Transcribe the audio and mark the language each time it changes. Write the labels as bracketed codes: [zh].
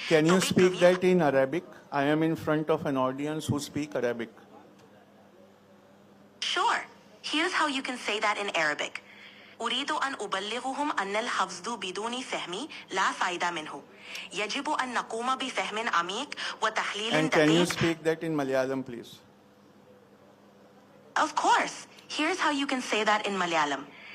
[en] Can you speak that in Arabic? I am in front of an audience who speak Arabic. Sure. Here's how you can say that in Arabic. [ar] أريد أن أبلغهم أن الحفظ بدون فهم لا فائدة منه. يجب أن نقوم بفهم عميق وتحليل [en] And can you [ar] دقيق. [en] speak that in Malayalam, please? Of course. Here's how you can say that in Malayalam.